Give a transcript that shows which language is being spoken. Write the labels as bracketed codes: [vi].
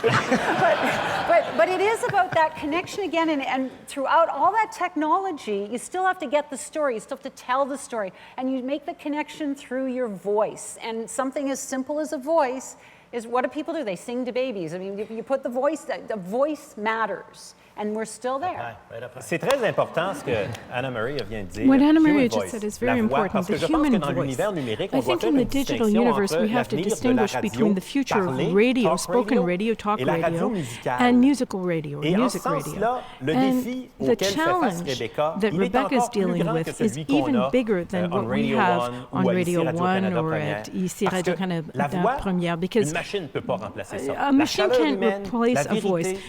[en] but it is about that connection again, and throughout all that technology, you still have to get the story, you still have to tell the story, and you make the connection through your voice. And something as simple as a voice is, what do people do? They sing to babies. I mean, you put the voice matters. And we're still there. [fr] C'est très important ce que Anna-Marie vient de dire. [en] What Anna-Marie just said is very important, the human voice. I think in the digital universe we have to distinguish between the future of radio, spoken radio, talk radio, and musical radio, or music radio. And the challenge that Rebecca is dealing with is even bigger than what we have on Radio 1 or at ici Radio-Canada Première, because a machine can't replace a voice.